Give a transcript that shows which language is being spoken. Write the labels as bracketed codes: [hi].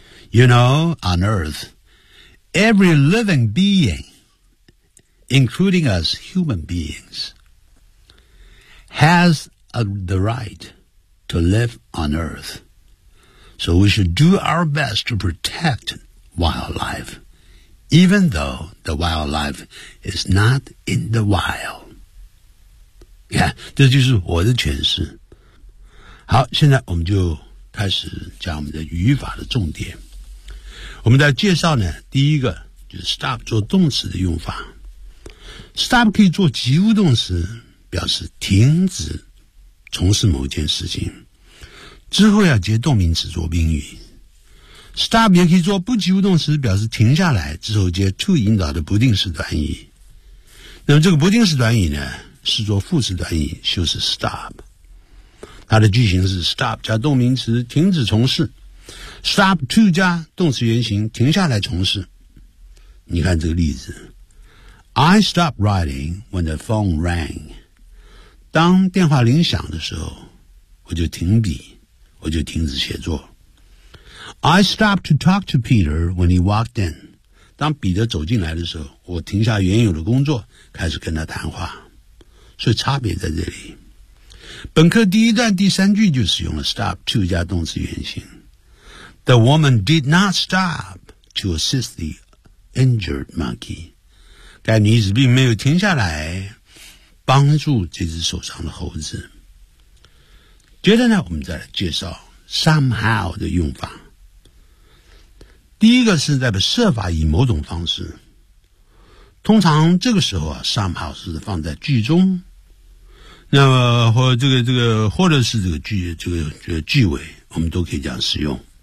[en] You know, on Earth,Every living being, including us human beings, has the right to live on Earth. So we should do our best to protect wildlife, even though the wildlife is not in the wild. [zh] Yeah, 这就是我的诠释。好，现在我们就开始讲我们的语法的重点。我们在介绍呢，第一个就是 stop 做动词的用法。 stop 可以做及物动词，表示停止从事某件事情，之后要接动名词做宾语。 stop 也可以做不及物动词，表示停下来，之后接 to 引导的不定式短语。那么这个不定式短语呢，是做副词短语，就是 stop。它的句型是 stop 加动名词，停止从事。Stop to 加动词原形，停下来从事。你看这个例子 [en] ，I stopped writing when the phone rang。 [zh] 当电话铃响的时候，我就停笔，我就停止写作。 [en] I stopped to talk to Peter when he walked in。 [zh] 当彼得走进来的时候，我停下原有的工作，开始跟他谈话。所以差别在这里。本课第一段第三句就使用了 stop to 加动词原形。 [en] The woman did not stop to assist the injured monkey. [zh] 该女子并没有停下来帮助这只受伤的猴子。接着呢，我们再来介绍 somehow 的用法。第一个是在设法以某种方式。通常这个时候啊 ，somehow 是放在句中，那么或这个或者是这个句尾，我们都可以这样使用。